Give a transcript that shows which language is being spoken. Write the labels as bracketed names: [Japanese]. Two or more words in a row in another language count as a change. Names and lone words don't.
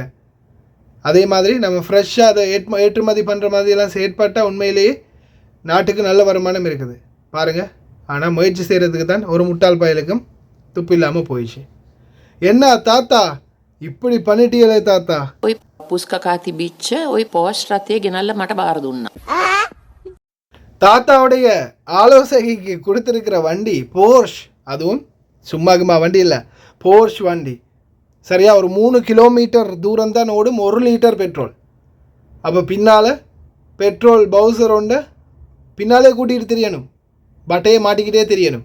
[Tamil] அதே மாதிரி நம்ம ஃப்ரெஷ்ஷாக அதை ஏற்றுமதி பண்ணுற மாதிரியெல்லாம் செயற்பட்டால் உண்மையிலேயே நாட்டுக்கு நல்ல வருமானம் இருக்குது பாருங்கள். ஆனால் முயற்சி செய்கிறதுக்கு தான் ஒரு முட்டாள் பயலுக்கும் துப்பு இல்லாமல் போயிடுச்சு. என்ன தாத்தா இப்படி பண்ணிட்டீங்களே தாத்தா? [Sinhala] ඔය පුස්කකා තිබිච්ච ඔය පෝස්ට් රථය ගෙනල්ල මට බාර දුන්නා. [Tamil] தாத்தாவுடைய ஆலோசனைக்கு கொடுத்துருக்கிற வண்டி போர்ஷ், அதுவும் சும்மாகுமா வண்டி இல்லை, போர்ஷ் வண்டி. சரியா ஒரு 3 கிலோமீட்டர் தூரம் தான் ஓடும் 1 லிட்டர் பெட்ரோல். அப்போ பின்னால் பெட்ரோல் பவுசர் ஒன்றை பின்னாலே கூட்டிகிட்டு தெரியணும், பட்டையை மாட்டிக்கிட்டே தெரியணும்.